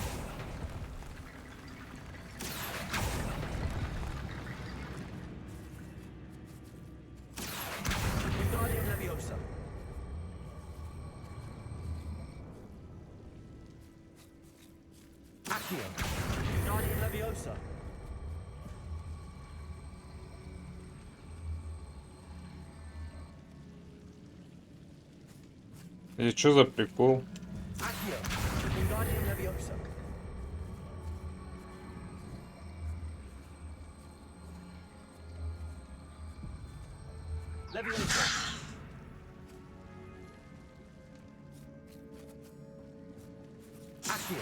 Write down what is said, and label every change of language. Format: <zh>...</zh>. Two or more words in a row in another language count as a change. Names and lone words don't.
<la>Wingardium Leviosa. Accio. Wingardium Leviosa.</la> <ru>И чё за прикол?</ru> <la>Accio. Wingardium Leviosa. Leviosa. Accio.</la>